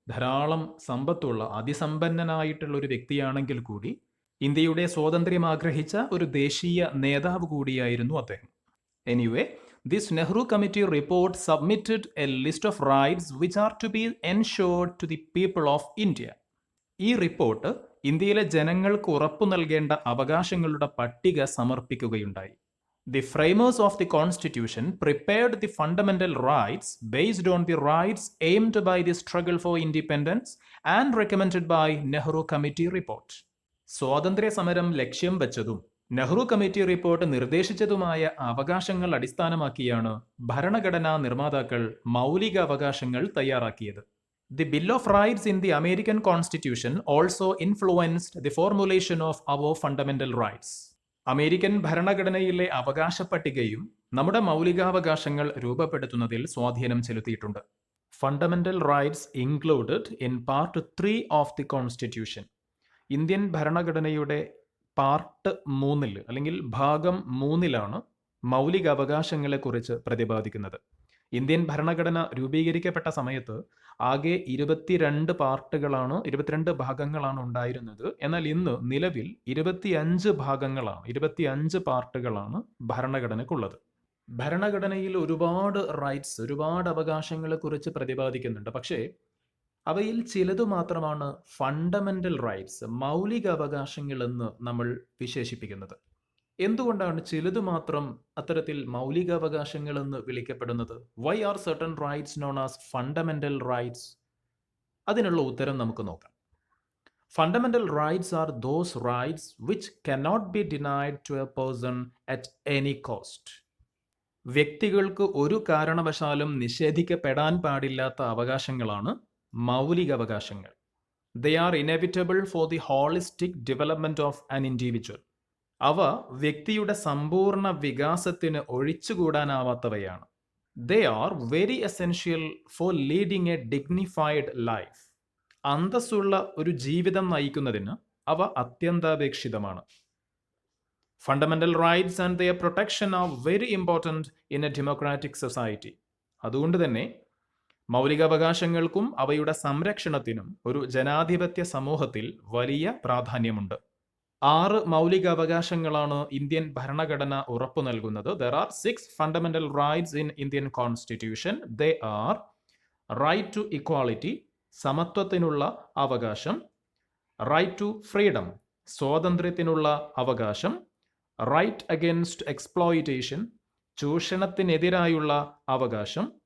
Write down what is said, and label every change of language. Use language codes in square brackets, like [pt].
[ml] ധാരാളം സമ്പത്തുള്ള അതിസമ്പന്നനായിട്ടുള്ള ഒരു വ്യക്തിയാണെങ്കിൽ കൂടി ഇന്ത്യയുടെ സ്വാതന്ത്ര്യം ആഗ്രഹിച്ച ഒരു ദേശീയ നേതാവ് കൂടിയായിരുന്നു അദ്ദേഹം. [en] Anyway, this Nehru committee report submitted a list of rights which are to be ensured to the people of India. [ml] ഈ റിപ്പോർട്ട് ഇന്ത്യയിലെ ജനങ്ങൾക്ക് ഉറപ്പു നൽകേണ്ട അവകാശങ്ങളുടെ പട്ടിക സമർപ്പിക്കുകയുണ്ടായി. [en] The framers of the Constitution prepared the fundamental rights based on the rights aimed by the struggle for independence and recommended by Nehru Committee report. [ml] സ്വാതന്ത്ര്യ സമരം ലക്ഷ്യം വെച്ചതും നെഹ്റു കമ്മിറ്റി റിപ്പോർട്ട് നിർദ്ദേശിച്ചതുമായ അവകാശങ്ങൾ അടിസ്ഥാനമാക്കിയാണ് ഭരണഘടനാ നിർമ്മാതാക്കൾ മൗലിക അവകാശങ്ങൾ തയ്യാറാക്കിയത്. [en] The Bill of Rights in the American Constitution also influenced the formulation of our fundamental rights. [ml] American ഭരണഘടനയിലെ അവകാശ പട്ടികയും നമ്മുടെ മൗലികാവകാശങ്ങൾ രൂപപ്പെടുത്തുന്നതിൽ സ്വാധീനം ചെലുത്തിയിട്ടുണ്ട്. [en] Fundamental rights included in part 3 of the constitution. [ml] Indian ഭരണഘടനയുടെ പാർട്ട് 3 അല്ലെങ്കിൽ ഭാഗം 3 മൗലിക അവകാശങ്ങളെക്കുറിച്ച് പ്രതിപാദിക്കുന്നത്. ഇന്ത്യൻ ഭരണഘടന രൂപീകരിക്കപ്പെട്ട സമയത്ത് ആകെ 22 ഭാഗങ്ങളാണ് ഉണ്ടായിരുന്നത്. എന്നാൽ ഇന്ന് നിലവിൽ 25 പാർട്ടുകളാണ് ഭരണഘടനയ്ക്കുള്ളത്. ഭരണഘടനയിൽ ഒരുപാട് റൈറ്റ്സ്, ഒരുപാട് അവകാശങ്ങളെ കുറിച്ച് പ്രതിപാദിക്കുന്നുണ്ട്. പക്ഷേ അവയിൽ ചിലത് മാത്രമാണ് ഫണ്ടമെന്റൽ റൈറ്റ്സ്, മൗലിക അവകാശങ്ങൾ എന്ന് നമ്മൾ വിശേഷിപ്പിക്കുന്നത്. എന്തുകൊണ്ടാണ് ചിലത് മാത്രം അത്തരത്തിൽ മൗലികാവകാശങ്ങൾ എന്ന് വിളിക്കപ്പെടുന്നത്? [en] Why are certain rights known as fundamental rights? [ml] അതിനുള്ള ഉത്തരം നമുക്ക് നോക്കാം. [en] Fundamental rights are those rights which cannot be denied to a person at any cost. [ml] വ്യക്തികൾക്ക് ഒരു കാരണവശാലും നിഷേധിക്കപ്പെടാൻ പാടില്ലാത്ത അവകാശങ്ങളാണ് മൗലിക അവകാശങ്ങൾ. [en] They are inevitable for the holistic development of an individual. [ml] അവ വ്യക്തിയുടെ സമ്പൂർണ്ണ വികാസത്തിന് ഒഴിച്ചുകൂടാനാവാത്തവയാണ്. [en] They are very essential for leading a dignified life. [ml] അന്തസ്സുള്ള ഒരു ജീവിതം നയിക്കുന്നതിന് അവ അത്യന്താപേക്ഷിതമാണ്. [en] Fundamental rights and their protection are very important in a democratic society. [ml] അതുകൊണ്ട് തന്നെ മൗലികാവകാശങ്ങൾക്കും അവയുടെ സംരക്ഷണത്തിനും ഒരു ജനാധിപത്യ സമൂഹത്തിൽ വലിയ പ്രാധാന്യമുണ്ട്. 6 മൗലിക അവകാശങ്ങളാണ് ഇന്ത്യൻ ഭരണഘടന ഉറപ്പു നൽകുന്നത്. [en] There are 6 fundamental rights in Indian Constitution. They are right to equality, [ml] സമത്വത്തിനുള്ള അവകാശം; [en] right to freedom, [ml] സ്വാതന്ത്ര്യത്തിനുള്ള അവകാശം; [en] right against exploitation, [ml] ചൂഷണത്തിനെതിരായുള്ള അവകാശം;